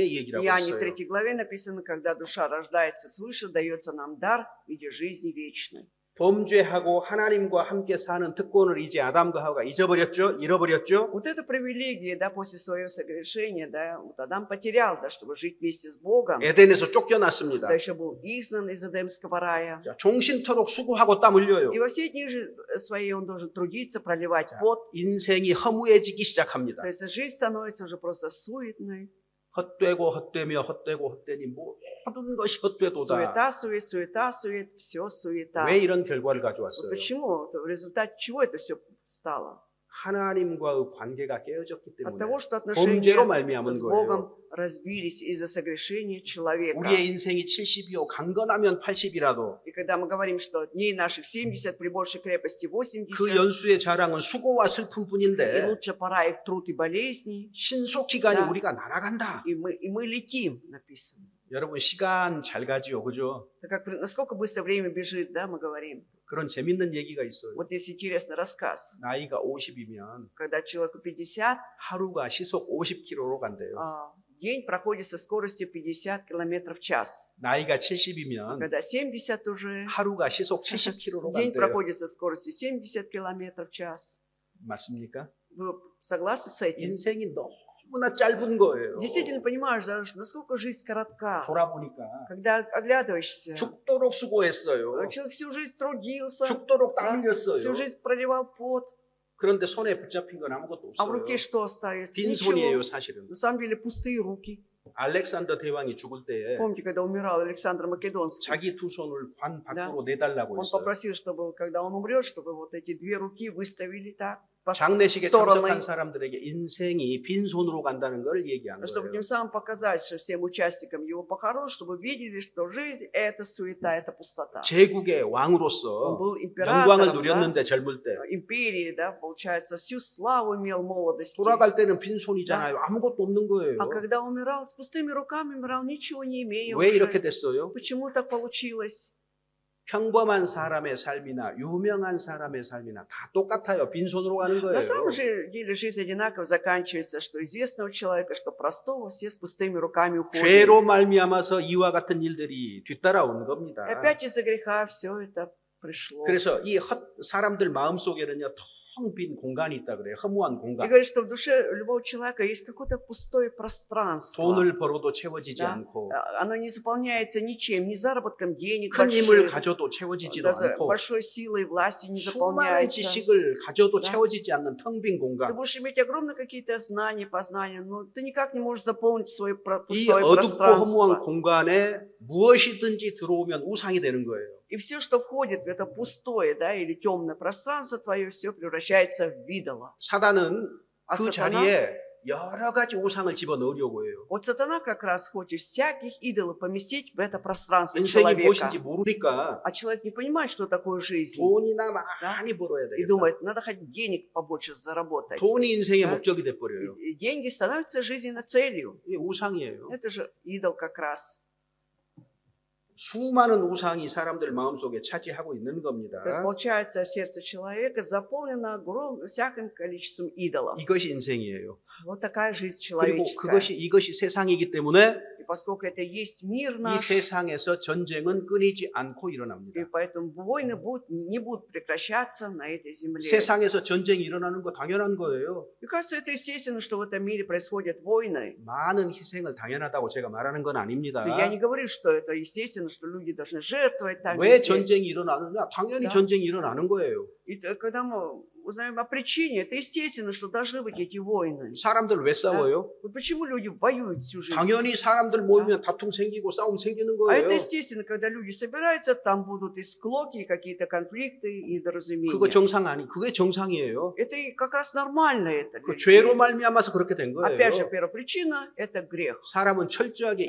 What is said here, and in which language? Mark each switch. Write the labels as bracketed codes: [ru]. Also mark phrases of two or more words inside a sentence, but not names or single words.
[ru] в [ko] 얘기를 하고 [ru] Иоанне [ko] 있어요. [ru] 3 главе написано, когда душа рождается свыше, дается нам дар в виде жизни вечной. [ko] 범죄하고 하나님과 함께 사는 특권을 이제 아담과 하와가 잃어버렸죠? [ru] Вот это привилегия, да, после своего согрешения, да, вот Адам потерял, да, чтобы жить вместе с Богом. [ko] 에덴에서 쫓겨났습니다. [ru] Да, еще был изгнан из Эдемского рая. [ko] 자, 종신토록 수고하고 땀 흘려요. [ru] И во все дни своей он должен трудиться, проливать пот. [ko] 인생이 허무해지기 시작합니다. [ru] То есть жизнь становится уже просто суетной. [ko] 헛되고 헛되며 헛되고 헛되니 모든 것이 헛되도다. [ru] Суета, сует, все суета. [ko] 왜 이런 결과를 [ru] Вот [ko] 가져왔어요? [ru] почему? В результате чего это все стало? [ko] 하나님과의 관계가 깨어졌기 [ru] От [ko] 때문에 [ru] того, что [ko] 범죄로 [ru] отношения [ko] 말미암은 [ru] с [ko] 거예요. [ru] Богом разбились из-за согрешения человека. [ko] 우리의 인생이 70이요 강건하면 80이라도 [ru] И когда мы говорим, что дней наших 70, при большей крепости 80, [ko] 그 연수의 자랑은 수고와 [ru] и [ko] 슬픔뿐인데 [ru] лучшая пора их труд и болезней, [ko] 신속 기간이 [ru] Да. [ko] 우리가 날아간다. [ru] и мы летим, написано. [ko] 여러분 시간 잘 가지요, 그죠? [ru] Так как, насколько быстро время бежит, да, мы говорим. [ko] 그런 재밌는 얘기가 있어요. [ru] Вот есть интересный рассказ. [ko] 나이가 50이면 [ru] Когда человеку 50, [ko] 하루가 시속 50km로 간대요. [ru] день проходит со скоростью 50 км в час. [ko] 나이가 70이면 [ru] Когда 70 уже, [ko] 하루가 시속 70km로 [ru] день [ko] 간대요. [ru] проходит со скоростью 70 км в час. [ko] 맞습니까? [ru] Вы согласны с этим? [ko] 인생이 너무나 짧은 거예요. [ru] Действительно понимаешь, да, насколько жизнь коротка. [ko] 돌아보니까 [ru] Когда оглядываешься, [ko] 죽도록 수고했어요. [ru] человек всю жизнь трудился, [ko] 죽도록 [ru] да, [ko] 땀 흘렸어요. [ru] всю жизнь проливал пот, [ko] 그런데 손에 붙잡힌 건 아무것도 [ru] а в [ko] 없어요. [ru] руке что остается? [ko] 빈손이에요, [ru] Ничего. [ko] 사실은. [ru] На самом деле пустые руки. [ko] 알렉산더 대왕이 죽을 때에 [ru] Помните, когда умирал Александр Македонский? [ko] 자기 두 손을 관 밖으로 내달라고 [ru] Он [ko] 했어요. [ru] попросил, чтобы, когда он умрет, чтобы вот эти две руки выставили так по [ko] 장례식에 [ru] стороны, [ko] 참석한 사람들에게 인생이 빈손으로 간다는 걸 얘기한 [ru] чтобы [ko] 거예요. [ru] тем самым показать, что всем участникам его похорон, чтобы видели, что жизнь – это суета, это пустота. [ko] 제국의 [ru] Он [ko] 왕으로서 [ru] был [ko] 영광을 [ru] императором, да, [ko] 누렸는데 젊을 때 [ru] империи, да, получается, всю славу имел молодости. [ko] 돌아갈 때는 빈손이잖아요. 아무것도 없는 거예요. [ru] А когда умирал, с пустыми руками умирал, ничего не имея [ko] 왜 이렇게 [ru] уже. [ko] 됐어요? [ru] Почему так получилось? [ko] 평범한 사람의 삶이나 유명한 사람의 삶이나 다 똑같아요. 빈손으로 가는 [ru] На самом [ko] 거예요. [ru] же деле жизнь одинаково заканчивается, что известного человека, что простого, все с пустыми руками уходят. [ko] 죄로 말미암아서 이와 같은 일들이 뒤따라온 [ru] И [ko] 겁니다. [ru] опять из-за греха все это пришло. [ko] 그래서 이 사람들 마음속에는요, 텅 빈 공간이 있다 그래요. 허무한 [ru] И [ko] 공간. [ru] говорит, что в душе любого человека есть какое-то пустое пространство. [ko] 돈을 벌어도 채워지지 [ru] Да. [ko] 않고 [ru] Оно не заполняется ничем, ни заработком денег [ko] 큰 힘을 [ru] больших, [ko] 가져도 채워지지도 [ru] даже [ko] 않고 [ru] большой силой власти не [ko] 수많은 [ru] заполняется. [ko] 지식을 가져도 [ru] Да. [ko] 채워지지 않는 텅 빈 [ru] Ты [ko] 공간. [ru] будешь иметь огромные какие-то знания, познания, но ты никак не можешь заполнить свое [ko] 이 [ru] пустое [ko] 어둡고 허무한 [ru] пространство. [ko] 공간에 무엇이든지 들어오면 우상이 되는 거예요. [ru] И все, что входит в это пустое, да, или темное пространство твое, все превращается в идола. [ko] 사단은 [ru] А [ko] 그 [ru] сатана, [ko] 자리에 여러 가지 우상을 집어넣으려고 해요. [ru] вот сатана как раз хочет всяких идолов поместить в это пространство [ko] 인생이 [ru] человека. [ko] 무엇인지 모르니까 [ru] А человек не понимает, что такое жизнь. [ko] 돈이나 많이 벌어야 [ru] И [ko] 되겠다. [ru] думает, надо хоть денег побольше заработать. [ko] 돈이 인생의 [ru] Да. [ko] 목적이 돼버려요. [ru] И деньги становятся жизненной целью. [ko] 이게 우상이에요. [ru] Это же идол как раз. [ko] 수많은 우상이 사람들 마음속에 차지하고 있는 겁니다. [ru] То есть, получается, сердце человека заполнено всяким количеством идолов. [ko] 이것이 인생이에요. [ru] Вот такая жизнь [ko] 그리고 [ru] человеческая. [ko] 이것이 세상이기 때문에 [ru] И поскольку это есть мир [ko] 이 [ru] наш, [ko] 세상에서 전쟁은 끊이지 않고 [ru] и [ko] 일어납니다. [ru] поэтому войны не будут прекращаться на этой земле. [ko] 세상에서 전쟁이 일어나는 거 당연한 거예요. [ru] Мне кажется, это естественно, что в этом мире происходят войны. [ko] 많은 희생을 당연하다고 제가 말하는 건 아닙니다. [ru] Я не говорю, что это естественно, что люди должны жертвовать там [ko] 왜 [ru] везде. [ko] 전쟁이 일어나느냐? 당연히 [ru] Да. [ko] 전쟁이 일어나는 거예요. [ru] И когда мы узнаем о причине, это естественно, что должны быть эти войны. [ko] 사람들 왜 싸워요? [ru] Вот почему люди воюют всю жизнь? [ko] 당연히 사람들 모이면 다툼 생기고 싸움 생기는 [ru] А это [ko] 거예요. [ru] естественно, когда люди собираются, там будут и склоки, и какие-то конфликты, и недоразумения. [ko] 그거 그게 정상이에요. [ru] Это и как раз нормально это. [ko] 그 죄로 말미암아서 그렇게 된 거예요. [ru] Опять же, первопричина – это грех. [ko] 사람은 철저하게